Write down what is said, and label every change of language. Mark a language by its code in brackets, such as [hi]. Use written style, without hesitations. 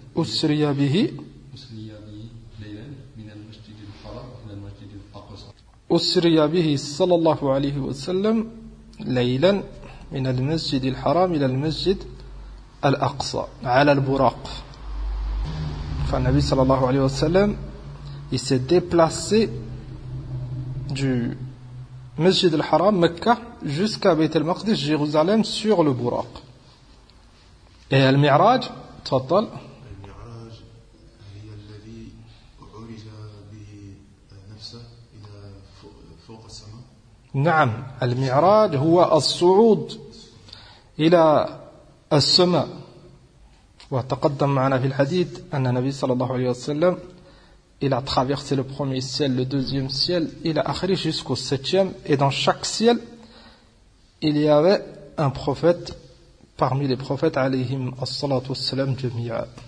[ar] أسري به. أسري به ليلا من المسجد الحرام إلى المسجد الأقصى. أسري به صلى الله عليه وسلم ليلا من المسجد الحرام إلى المسجد الأقصى على البراق. فالنبي صلى الله عليه وسلم [fr] Il s'est déplacé du Masjid al-Haram, Mecca, jusqu'à Beit al-Maqdis, Jérusalem, sur le Buraq. Et al-Mi'raj, tafadhal. [ar] Al-Mi'raj, هي الذي عرج به نفسه الى فوق السماء. نعم, al-Mi'raj هو الصعود الى السماء. وتقدم معنا في الحديث ان النبي صلى الله عليه وسلم [fr] Il a traversé le premier ciel, le deuxième ciel, il a akhri jusqu'au septième. Et dans chaque ciel, il y avait un prophète parmi les prophètes, [ar] alayhim as-salatu wassalam, jami'a.